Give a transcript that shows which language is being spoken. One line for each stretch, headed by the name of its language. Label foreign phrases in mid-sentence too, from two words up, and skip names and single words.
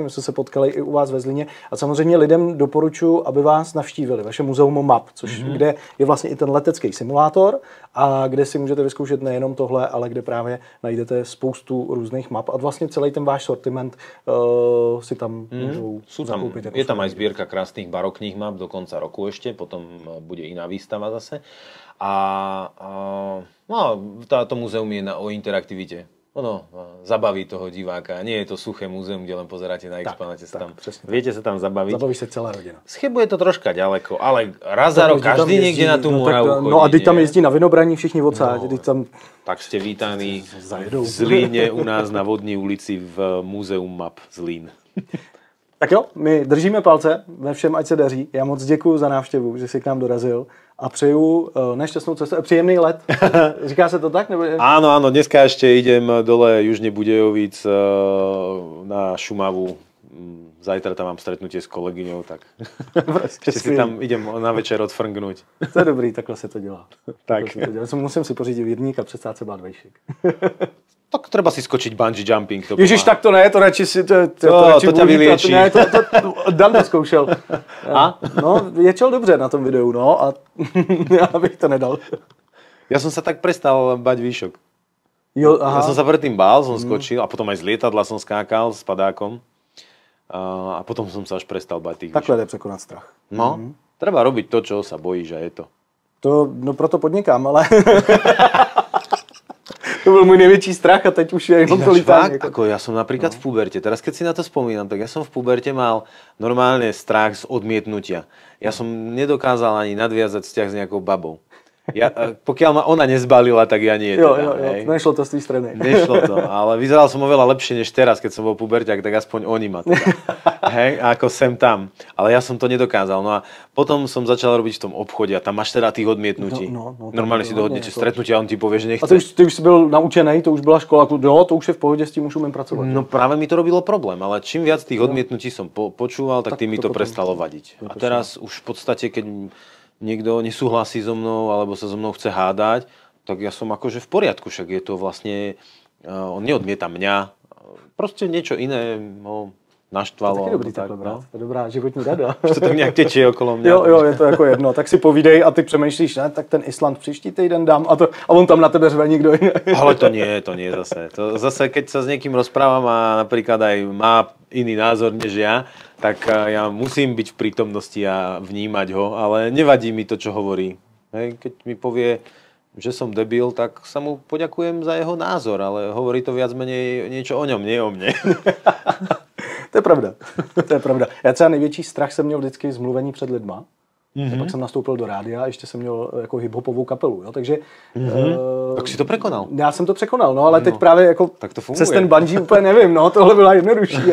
Czech: My jsme se potkali i u vás ve Zlíně. A samozřejmě lidem doporučuji, aby vás navštívili, vaše muzeum map, kde je vlastně i ten letecký simulátor a kde si můžete vyzkoušet nejenom tohle, ale kde právě najdete spoustu různých map a vlastně celý ten váš sortiment si tam můžou zakoupit.
Slovak: Je tam aj zbierka krásnych barokných map do konca roku ešte, potom bude iná výstava zase.
Czech: A to muzeum je o interaktivite.
Slovak: ono zabaví toho diváka. Nie je to suché múzeum, kde len pozeráte na exponáte. Viete sa tam zabaviť. Zabaví sa celá rodina. Z Chebu je to troška ďaleko, ale raz za rok každý niekde na tú Moravu chodí. No
Czech: a teď tam jezdí na Vinobraní všichni odsáď. Tam...
Slovak: Tak ste vítaní v Zlíne u nás na Vodní ulici v Múzeum map Zlín.
Czech: Tak jo, my držíme palce, ve všem ať se daří. Já moc děkuju za návštěvu, že jsi k nám dorazil a přeju nešťastnou cestu a příjemný let. Říká se to tak? Nebo...
Slovak: Áno, dneska ešte idem dole Južne Budějovic na Šumavu. Zajtra tam mám stretnutie s kolegyňou, tak si tam idem na večer odfrngnúť.
Czech: To je dobrý, takhle se to dělá. Tak. Musím si pořídit vědník a přestát se bát vejšik.
Slovak: Tak treba si skočiť
English: bungee jumping.
Czech: Ježiš, tak to ne, to radši si...
Slovak: To ťa vylieči.
Czech: Ne, Dan to zkoušel. A? No, ječel dobře na tom videu, no, a já bych to nedal.
Slovak: Ja som sa tak prestal bať výšok.
Czech: Jo, aha.
Slovak: Ja som sa predtým bál, som skočil a potom aj z lietadla som skákal s padákom. A potom som sa až prestal bať tých
Czech: Takhle jde překonat strach.
Slovak: No, treba robiť to, čo sa bojíš a je to.
Czech: No proto podnikám, ale... To byl můj největší strach a teď už je jenom to lítání.
Slovak: Ako ja som napríklad v puberte, teraz keď si na to spomínam, tak ja som v puberte mal normálne strach z odmietnutia. Ja som nedokázal ani nadviazať vzťah s nejakou babou. Pokiaľ ma ona nezbalila, tak ja nie. Jo, nešlo to z tej strany. Nešlo to, ale vyzeral som oveľa lepšie než teraz, keď som bol puberťák, tak aspoň oni ma teda. Hej, ako sem tam. Ale ja som to nedokázal. No a potom som začal robiť v tom obchode a tam máš teda tých odmietnutí. Normálne si dohodnete stretnutie a on ti povie, že nechce.
Czech: A ty už si byl naučený, to už byla škola, to už je v pohodě, s tím už umiem pracovať.
Slovak: No práve mi to robilo problém, ale čím viac tých odmietnutí som počúval, tak tým mi to prestalo vadiť. A teraz už v podstate, keď niekto nesúhlasí so mnou alebo sa so mnou chce hádať, tak ja som akože v poriadku, však je to vlastne, on neodmieta mňa, proste niečo iné ho naštvalo.
Czech: To je dobrý takhle brát, to je dobrá životní rada.
Slovak: Už to tak nejak tečie okolo mňa.
Czech: Jo, je to jako jedno, tak si povídej a ty přemýšlíš, ne, tak ten Island příští týden dám a on tam na tebe řve nikdo iný.
Slovak: Ale to nie zase. Zase keď sa s niekým rozprávam a napríklad aj má iný názor než ja, tak ja musím byť v prítomnosti a vnímať ho, ale nevadí mi to, čo hovorí. Hej, keď mi povie, že som debil, tak sa mu poďakujem za jeho názor, ale hovorí to viac menej niečo o ňom, nie o mne. To je pravda. To je pravda.
Czech: Já třeba největší strach jsem měl vždycky z mluvení před lidma. Pak jsem nastoupil do rádia a ještě jsem měl jako hiphopovou kapelu. Jo? Takže, tak si to překonal. Já jsem to překonal, no, ale teď právě jako tak to funguje. Přes ten bungee úplně nevím. No, tohle byla jednodušší.